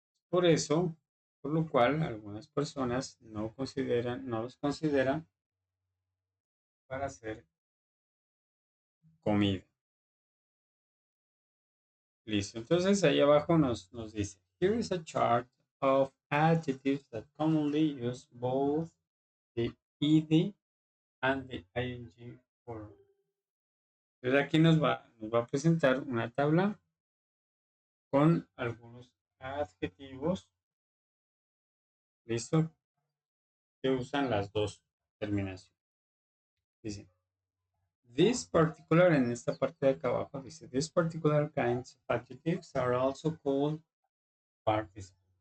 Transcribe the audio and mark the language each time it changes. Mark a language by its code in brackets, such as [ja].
[es] Por eso, por lo cual algunas personas no los consideran para hacer comida. Listo. Entonces ahí abajo nos dice, [en] here is a chart of adjectives that commonly use both the ed and the ing form. [es] Entonces aquí nos va a presentar una tabla con algunos adjetivos. ¿Listo? que usan las dos terminaciones. [en] Dice, this particular, [es] en esta parte de acá abajo, dice, [en] these particular kinds of adjectives are also called participles.